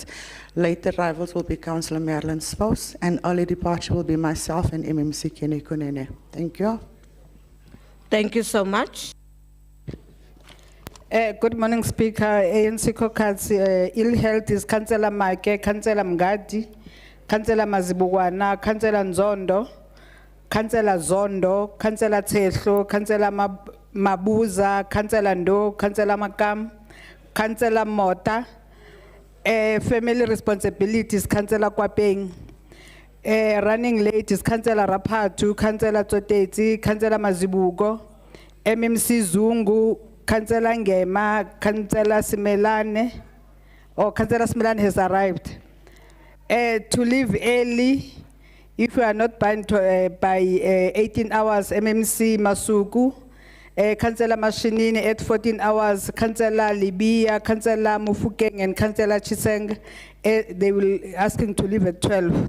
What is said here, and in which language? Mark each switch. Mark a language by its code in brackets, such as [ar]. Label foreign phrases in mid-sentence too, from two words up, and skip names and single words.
[en] Late arrivals will be Councillor Marilyn Spouse, and early departure will be myself and MMC Kenny Kunene. Thank you. Thank you so much. Good morning, Speaker. ANC caucus, ill health is Councillor Make, Councillor Mgadi, Councillor Mazibugwana, Councillor Nzondo, Councillor Zondo, Councillor Tsehlo, Councillor Mabuza, Councillor Ndo, Councillor Makam, Councillor Mota, family responsibilities, Councillor Kwapeng, running late is Councillor Rapatu, Councillor Toteti, Councillor Mazibugo, MMC Zungu, Councillor Ngema, Councillor Simelane, or Councillor Simelane has arrived. To leave early, if we are not by 18 hours, MMC Masuku, Councillor Mashinini at 14 hours, Councillor Libya, Councillor Mufukeng, and Councillor Chiseng, they will asking to leave at 12.